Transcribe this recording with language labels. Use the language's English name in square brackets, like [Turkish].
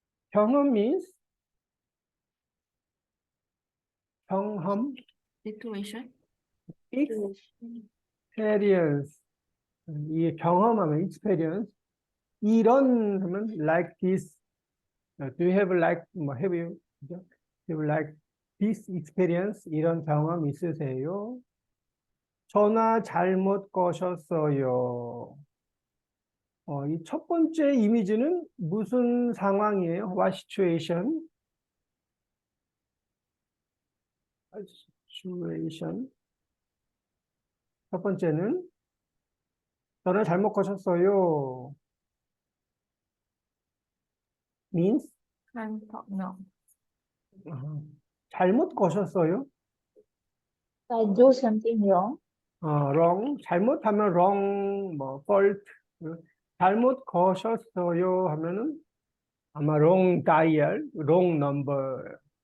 [Korean] 경험 [English] means [Korean] 경험, [English] Situation. experience. [Korean] 이 경험하면 [English] experience. [Korean] 이런 하면 [English] like this. Do you have like, have you, [Korean] 그죠? [English] Do you like this experience? [Korean] 이런 경험 있으세요? 전화 잘못 거셨어요. 이 첫 번째 이미지는 무슨 상황이에요? [English] What situation? situation. [Korean] 첫 번째는 전화 잘못 거셨어요. [English] means Can't talk now. [Korean] 잘못 거셨어요. [English] I do something wrong. wrong. [Korean] 잘못하면 [English] wrong, fault. [Korean] 잘못 거셨어요 하면은 아마 [English] wrong dial, wrong number.